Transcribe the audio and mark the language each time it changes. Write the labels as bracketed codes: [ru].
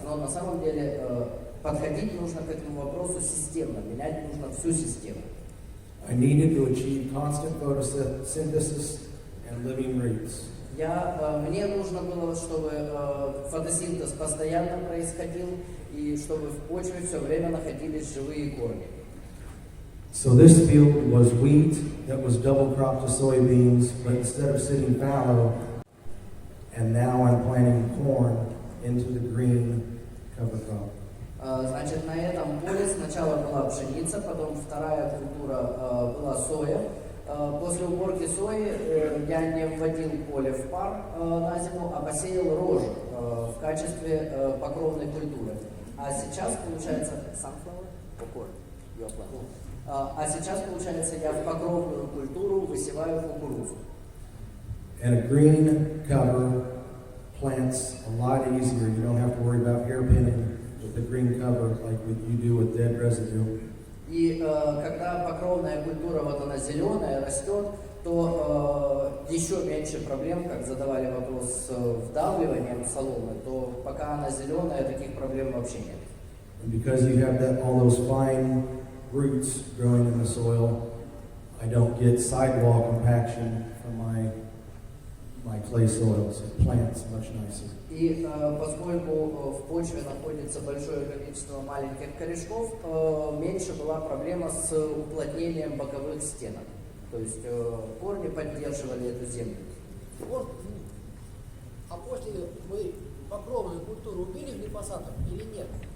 [ru] Но на самом деле подходить нужно к этому вопросу системно, менять нужно всю систему. [en] I needed to achieve constant photosynthesis and living roots. [ru] Мне нужно было, чтобы фотосинтез постоянно происходил и чтобы в почве все время находились живые корни. [en] So this field was wheat that was double cropped to soybeans, but instead of sitting fallow, and now I'm planting corn into the green cover crop. [ru] Значит, на этом поле сначала была пшеница, потом вторая культура была соя. После уборки сои я не вводил поле в пар на зиму, а посеял рожь в качестве покровной культуры. А сейчас получается я в покровную культуру высеваю кукурузу. [en] And a green cover plants a lot easier. You don't have to worry about hairpinning with the green cover like you do with dead residue. [ru] И когда покровная культура, вот она зеленая, растет, то еще меньше проблем, как задавали вопрос с вдавливанием соломы, то пока она зеленая, таких проблем вообще нет. [en] And because you have all those fine roots growing in the soil, I don't get sidewall compaction from my clay soils. It plants much nicer. [ru] И поскольку в почве находится большое количество маленьких корешков, меньше была проблема с уплотнением боковых стенок. То есть корни поддерживали эту землю. Вот, а после вы покровную культуру убили глифосатом или нет?